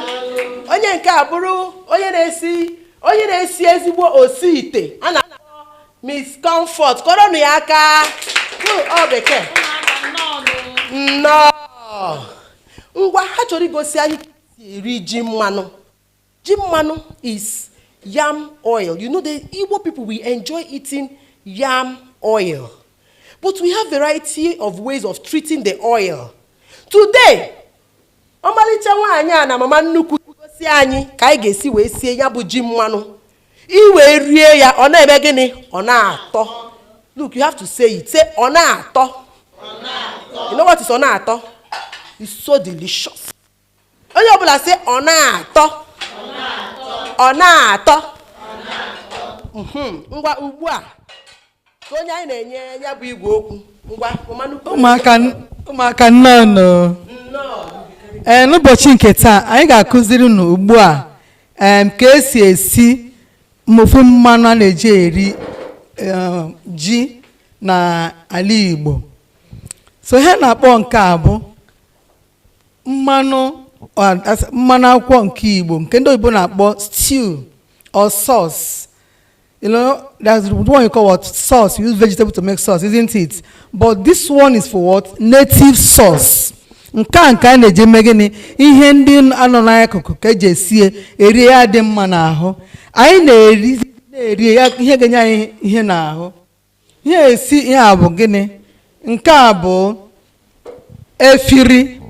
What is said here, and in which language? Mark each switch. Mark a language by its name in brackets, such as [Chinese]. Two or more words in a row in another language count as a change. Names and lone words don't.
[Igbo] Onye nke a bụrụ onye na-esi ezigbo osi ite. A na-akpọ Miss Comfort. Kọrọnụ ya aka. Ọ bekee. Nnọọ. Ngwa ha chọrọ igosi anyị ka esi eri ji mmanụ. Ji mmanụ [English] is yam oil. You know the Igbo people, we enjoy eating yam oil. But we have variety of ways of treating the oil. [Igbo] Today, ọmalịcha nwaanyị a na mama nnukwu gosi anyị ka anyị ga-esi wee sie ya bụ ji mmanụ. Iwe rie ya ọ na-eme gịnị? Ọ na-atọ. [English] Look, you have to say it. Say [Igbo] ọ na-atọ. [English] You know what is [Igbo] ọ na-atọ? [English] It's so delicious. [Igbo] Onye ọbụla say ọ na-atọ. Ọ na-atọ. Ngwa ugbu a ka onye anyị na-enye ya bụ igwe okwu. Ngwa ụmụaka nnọọ. N'ụbọchị nke taa anyị ga-akụziri unu ugbu a ka esi esi ofe mmanụ a na-eji eri ji na ala Igbo. So ihe na-akpọ nke a bụ mmanụ akwụkwọ nke Igbo, nke ndị oyibo na-akpọ [English] stew or sauce. You know, that's what you call what sauce. You use vegetable to make sauce, isn't it? But this one is for what? Native sauce. [Igbo] Nke a na-eji megịnị ihe ndị anọ n'akụkụ ka eji esie eri ya dị mma n'ahụ. Anyị na-eri ya ihe ga-enye anyị ihe n'ahụ. Ihe esi ihe a bụ gịnị? Nke a bụ efiri.